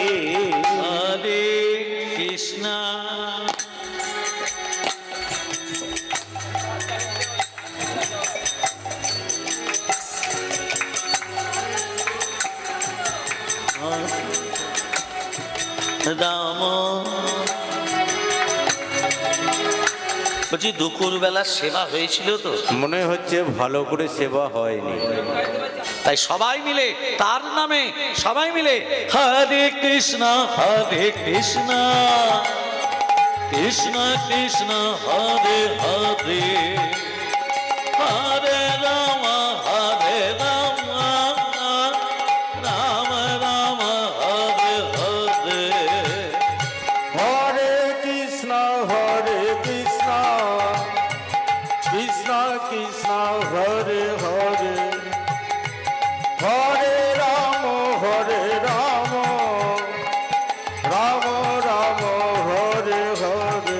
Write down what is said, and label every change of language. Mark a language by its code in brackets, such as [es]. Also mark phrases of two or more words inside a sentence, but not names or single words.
[bn] হরে কৃষ্ণ। রাম, বলছি দুপুর বেলা সেবা হয়েছিল তো? মনে হচ্ছে ভালো করে সেবা হয়নি। তাই সবাই মিলে তার নামে সবাই মিলে [sa] হরে কৃষ্ণ, হরে কৃষ্ণ, কৃষ্ণ কৃষ্ণ, হরে হরে, হরে রাম, হরে রাম, রাম রাম, হরে হরে। হরে কৃষ্ণ, হরে কৃষ্ণ, কৃষ্ণ কৃষ্ণ, হরে হরে, হরে রাম, হরে রাম, রাম রাম, হরে হরে।